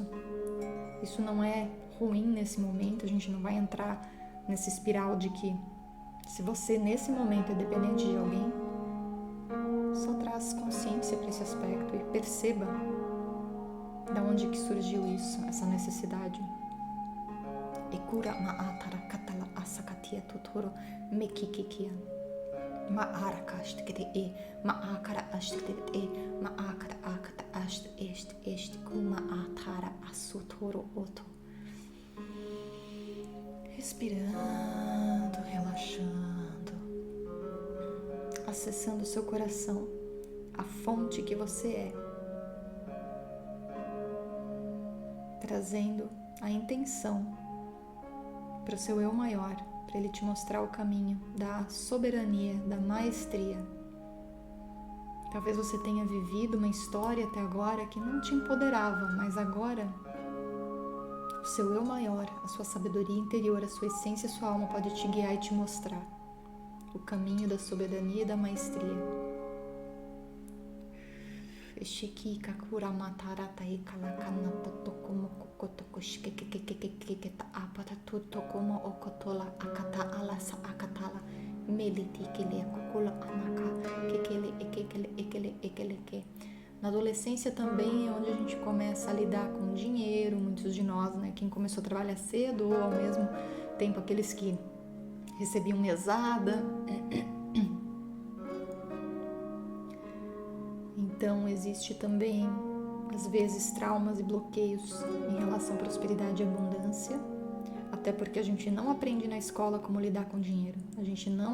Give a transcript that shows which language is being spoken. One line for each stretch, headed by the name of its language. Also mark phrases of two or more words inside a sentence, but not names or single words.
Portuguese: Isso não é ruim nesse momento. A gente não vai entrar nessa espiral de que se você nesse momento é dependente de alguém, só traz consciência para esse aspecto e perceba da onde que surgiu isso, essa necessidade. Ekura ma'atara katala asakatia tutoro mekikikia. Ma'ara kastikete e ma'akara astikete e ma'akara akata ast este kuma atara asutoro oto. Respirando, relaxando, acessando o seu coração, a fonte que você é, trazendo a intenção para o seu eu maior, para ele te mostrar o caminho da soberania, da maestria. Talvez você tenha vivido uma história até agora que não te empoderava, mas agora o seu eu maior, a sua sabedoria interior, a sua essência, a sua alma pode te guiar e te mostrar o caminho da soberania e da maestria. Shiki kakura matarata e kalakana totokomo kokotoko shkekekekekeketa apata totokomo okotola akata alasa akatala meliti kele kokula anaka kekele ekeleke. Na adolescência também é onde a gente começa a lidar com dinheiro, muitos de nós, né? Quem começou a trabalhar cedo ou ao mesmo tempo aqueles que recebiam mesada. Então, existe também, às vezes, traumas e bloqueios em relação à prosperidade e abundância, até porque a gente não aprende na escola como lidar com dinheiro, a gente não